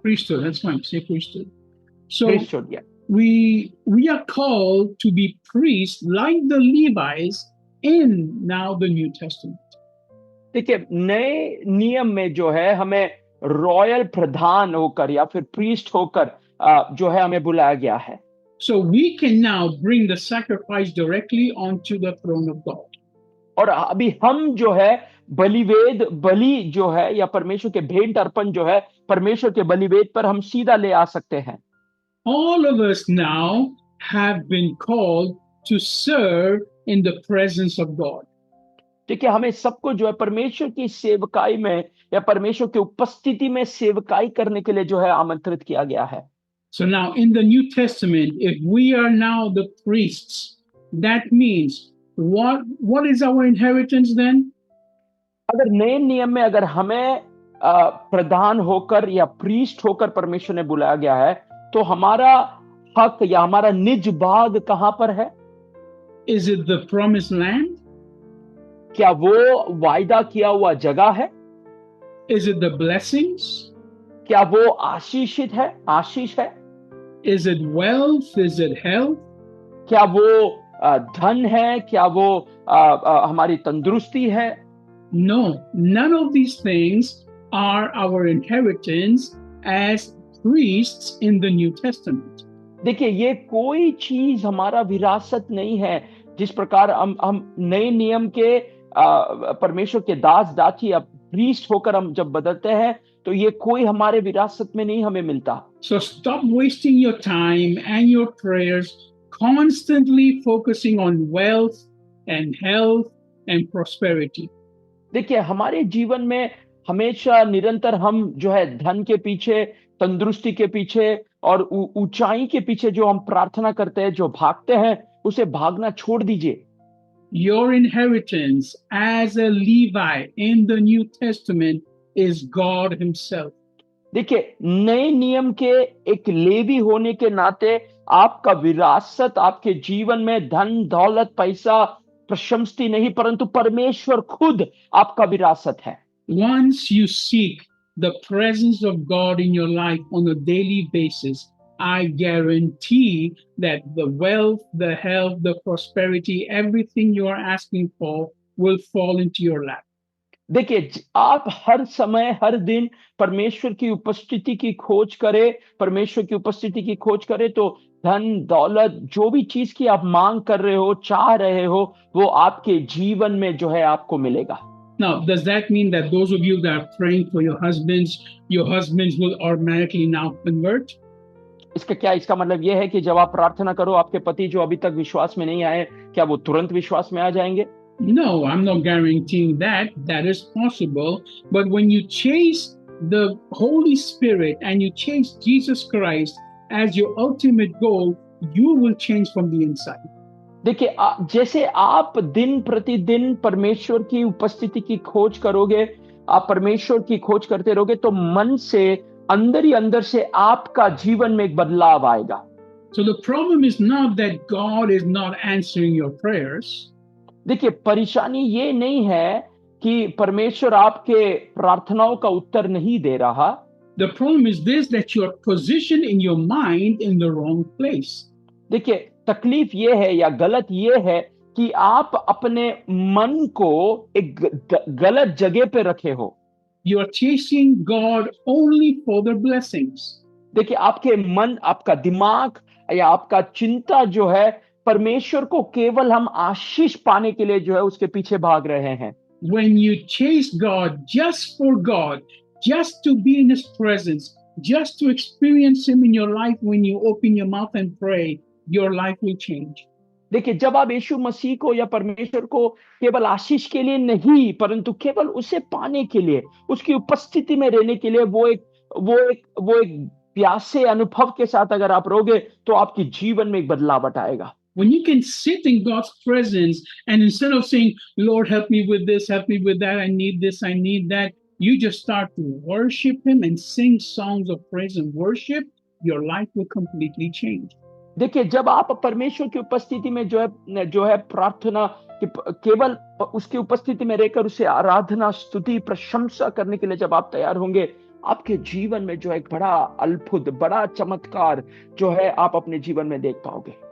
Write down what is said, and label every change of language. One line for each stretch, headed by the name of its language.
English: Priesthood, that's fine, say priesthood. So priesthood, yeah. we are called to be priests like the Levites in now the New Testament.
Hindi: देखिए, नए नियम में जो है हमें royal प्रधान होकर या फिर प्रीस्ट होकर जो है हमें बुलाया गया है।
English: So we can now bring the sacrifice directly onto the throne of God.
Hindi: और अभी हम जो है बलि जो है या परमेश्वर के भेंट अर्पण जो है परमेश्वर के बलिवेद पर हम सीधा ले आ सकते हैं।
English: All of us now have been called to serve in the presence of God.
Hindi: ठीक है, हमें सबको जो है परमेश्वर की सेवकाई में या परमेश्वर की उपस्थिति में सेवकाई करने के लिए जो है आमंत्रित किया गया है।
English: So now in the New Testament, if we are now the priests, that means what is our inheritance then?
Hindi: अगर नए नियम में अगर हमें प्रधान होकर या प्रीस्ट होकर परमेश्वर ने बुलाया गया है, तो हमारा हक या हमारा निज भाग कहां पर है?
English: Is it the promised land?
Hindi: क्या वो वायदा किया हुआ जगह है?
English: Is it the blessings?
Hindi: क्या वो आशीष है?
English: Is it wealth? Is it health?
Hindi: क्या वो धन है? क्या वो हमारी तंदुरुस्ती है?
English: No, none of these things are our inheritance as priests in the New Testament.
Hindi: देखिए, ये कोई चीज हमारा विरासत नहीं है। जिस प्रकार हम नए नियम के परमेश्वर के दास दासी या प्रीस्ट होकर हम जब बदलते हैं, तो ये कोई हमारे विरासत में नहीं हमें मिलता।
English: So stop wasting your time and your prayers constantly focusing on wealth and health and prosperity.
Hindi: देखिए, हमारे जीवन में हमेशा निरंतर हम जो है धन के पीछे, तंदुरुस्ती के पीछे और ऊंचाई के पीछे जो हम प्रार्थना करते हैं, जो भागते हैं, उसे भागना छोड़ दीजिए।
English: Your inheritance as a Levi in the New Testament is God Himself.
Hindi: देखिए, नए नियम के एक लेवी होने के नाते आपका विरासत आपके जीवन में धन दौलत पैसा प्रशंसती नहीं, परंतु परमेश्वर खुद आपका विरासत है।
English: Once you seek the presence of God in your life on a daily basis, I guarantee that the wealth, the health, the prosperity, everything you are asking for will fall into your lap.
Hindi: देखिए, आप हर समय हर दिन परमेश्वर की उपस्थिति की खोज करें, परमेश्वर की उपस्थिति की खोज करें तो धन दौलत जो भी चीज की आप मांग कर रहे हो, चाह रहे हो, वो आपके जीवन में जो है आपको मिलेगा।
English: Now, does that mean that those of you that are praying for your husbands will automatically now convert?
Hindi: इसका मतलब यह है कि जब आप प्रार्थना करो, आपके पति जो अभी तक विश्वास में नहीं आए, क्या वो तुरंत विश्वास में आ जाएंगे?
English: No, I'm not guaranteeing that. That is possible. But when you chase the Holy Spirit and you chase Jesus Christ as your ultimate goal, you will change from the inside.
Hindi: देखिए, जैसे आप दिन प्रतिदिन परमेश्वर की उपस्थिति की खोज करोगे, आप परमेश्वर की खोज करते रहोगे, तो मन से अंदर ही अंदर से आपका जीवन में एक बदलाव आएगा।
English: So the problem is not that God is not answering your prayers.
Hindi: देखिए, परेशानी ये नहीं है कि परमेश्वर आपके प्रार्थनाओं का उत्तर नहीं दे रहा।
English: The problem is this, that you are positioned in your mind in the wrong place.
Hindi: देखिए, तकलीफ ये है या गलत ये है कि आप अपने मन को एक गलत जगह पे रखे हो।
English: You are chasing God only for the blessings.
Hindi: देखिए, आपके मन, आपका दिमाग या आपका चिंता जो है, परमेश्वर को केवल हम आशीष पाने के लिए जो है उसके पीछे भाग रहे हैं।
English: When you chase God just for God, just to be in His presence, just to experience Him in your life, when you open your mouth and pray, your life will change.
Hindi: देखिए, जब आप यीशु मसीह को या परमेश्वर को केवल आशीष के लिए नहीं, परंतु केवल उसे पाने के लिए, उसकी उपस्थिति में रहने के लिए, वो एक प्यासे अनुभव के साथ अगर आप रहोगे, तो आपके जीवन में एक बदलाव आएगा।
English: When you can sit in God's presence and instead of saying, Lord, help me with this, help me with that, I need this, I need that, you just start to worship Him and sing songs of praise and worship, your life will completely change.
Hindi: देखिए, जब आप परमेश्वर की उपस्थिति में जो है प्रार्थना केवल उसकी उपस्थिति में रहकर उसे आराधना, स्तुति, प्रशंसा करने के लिए जब आप तैयार होंगे, आपके जीवन में जो एक बड़ा अद्भुत, बड़ा चमत्कार जो है आप अपने जीवन में देख पाओगे।